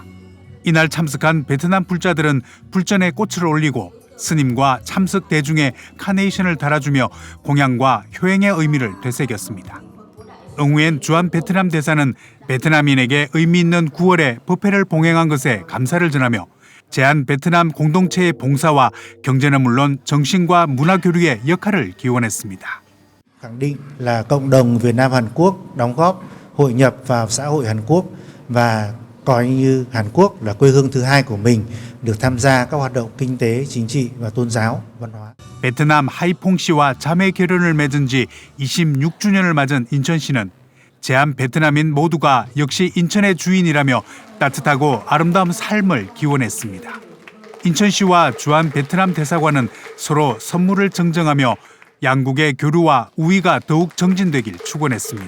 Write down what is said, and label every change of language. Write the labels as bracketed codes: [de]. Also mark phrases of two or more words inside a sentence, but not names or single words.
[ko] 이날 참석한 베트남 불자들은 불전에 꽃을 올리고 스님과 참석 대중에 카네이션을 달아주며 공양과 효행의 의미를 되새겼습니다. 응우엔 주한 베트남 대사는 베트남인에게 의미 있는 9월에 법회를 봉행한 것에 감사를 전하며 제한 베트남 공동체의 봉사와 경제는 물론 정신과 문화 교류의 역할을 기원했습니다. [vi] Khẳng định là cộng đồng Việt Nam Hàn Quốc đóng góp hội nhập vào xã hội Hàn Quốc và coi như Hàn Quốc là quê hương thứ hai của mình, được tham gia các hoạt động kinh tế, chính trị và tôn giáo, văn hóa. [ko] 베트남 하이퐁 씨와 자매 결혼을 맺은 지 26주년을 맞은 인천 씨는 제한 베트남인 모두가 역시 인천의 주인이라며 따뜻하고 아름다운 삶을 기원했습니다. 인천 씨와 주한 베트남 대사관은 서로 선물을 증정하며 양국의 교류와 우위가 더욱 정진되길 축원했습니다.